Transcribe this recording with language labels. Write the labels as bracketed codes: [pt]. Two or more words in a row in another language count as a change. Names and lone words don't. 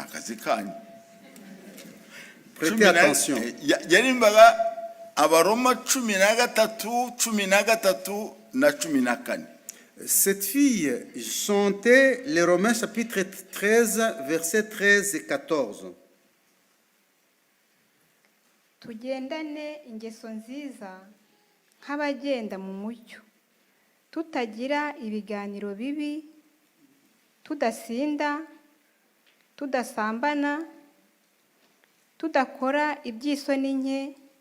[fr] Prêtez attention. Cette fille chantait les Romains chapitre 13, versets 13 et 14. [rw] Tugendane ingeso nziza nk'abagenda mu mucyo, tutagira ibiganiro bibi, tudasinda, tudasambana, tudakora iby'isoni nke,